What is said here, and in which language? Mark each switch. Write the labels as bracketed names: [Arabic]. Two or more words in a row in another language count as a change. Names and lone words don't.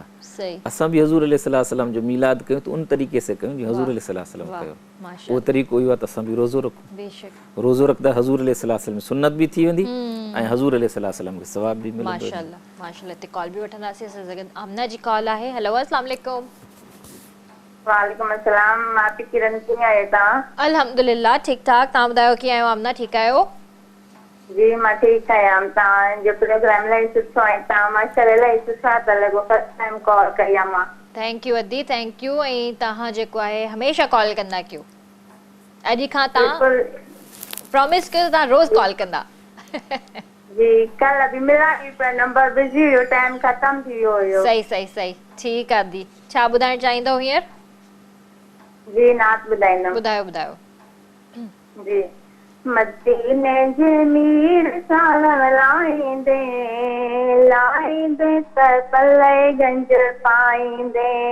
[Sindhi] असां बि हज़ूर अलैहिस्सलाम जो मीलाद कयूं त उन तरीक़े से कयूं जीअं हज़ूर अलैहिस्सलाम कयो। उहो तरीक़ो इहो आहे त असां बि रोज़ो रखूं। रोज़ो रखंदा हज़ूर अलैहिस्सलाम सुन्नत बि थी वेंदी ऐं हज़ूर अलैहिस्सलाम खे सवाब बि मिलंदो। माशाअल्लाह माशाअल्लाह। ते कॉल बि वठंदासीं असां सां गॾु आमना जी कॉल आहे। [Arabic] हेलो السلام عليكم. وعليكم السلام. [Sindhi] मां पी किरण कीअं आहियो तव्हां? अल्हम्दुलिल्लाह ठीक ठाक। तव्हां ॿुधायो कीअं आहियो आमना, ठीक आहियो? जी मां ठीक आहियां। तव्हांजो प्रोग्राम इलाही सुठो आहे, तव्हां माशाअल्लाह इलाही सुठा था लॻो। [English] first time [Sindhi] कॉल कई आहे मां। [English] thank you [Sindhi] अदी, [English] thank you. [Sindhi] ऐं तव्हां जेको आहे हमेशह कॉल कंदा कयो। अॼु खां तव्हां प्रॉमिस कयो तव्हां रोज़ कॉल कंदा। जी कल बि मिला पर नंबर बिजी हुयो, टाइम खत्म थी वियो हुयो। सही सही सही ठीक आहे दी। छा ॿुधाइण चाहींदो हींअर? जी नात ॿुधाईंदमि। ॿुधायो ॿुधायो। जी मदीने जे मीर साल लाईंदे लाईंदे त पल्ले गंज पाईंदे,